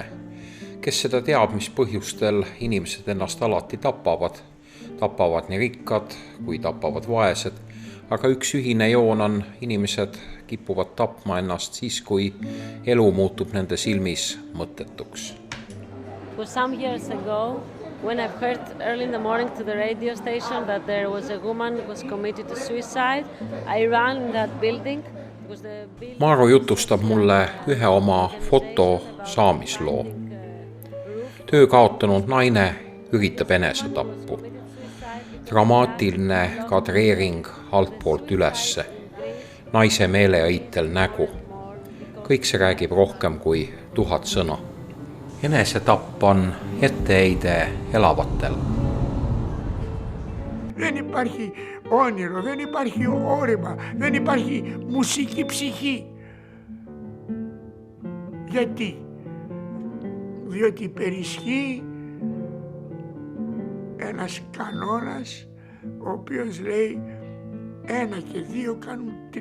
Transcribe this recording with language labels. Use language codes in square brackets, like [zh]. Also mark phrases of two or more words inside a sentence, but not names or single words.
[et] Kes seda teab, mis põhjustel inimesed ennast alati tapavad. Tapavad nii rikkad kui tapavad vaesed. Aga üks ühine joon on, inimesed kipuvad tapma ennast siis, kui elu muutub nende silmis mõttetuks. [en] Some years ago, when I've heard early in the morning to the radio station that there was a woman who was committed to suicide, I ran in that building. [et] Maaro jutustab mulle ühe oma foto saamisloo. Töö kaotanud naine üritab enesetappu. Dramaatiline kadreering altpoolt ülesse. Naise meeleõitel nägu. Kõik see räägib rohkem kui 1000 sõna. Enesetapp on etteheide elavatel. [el] Δεν υπάρχει όνειρο, δεν υπάρχει όρεμα, δεν υπάρχει μουσική ψυχή. Γιατί? Διότι υπερισχύει ένας κανόνας ο οποίος λέει 1 και 2 κάνουν 3.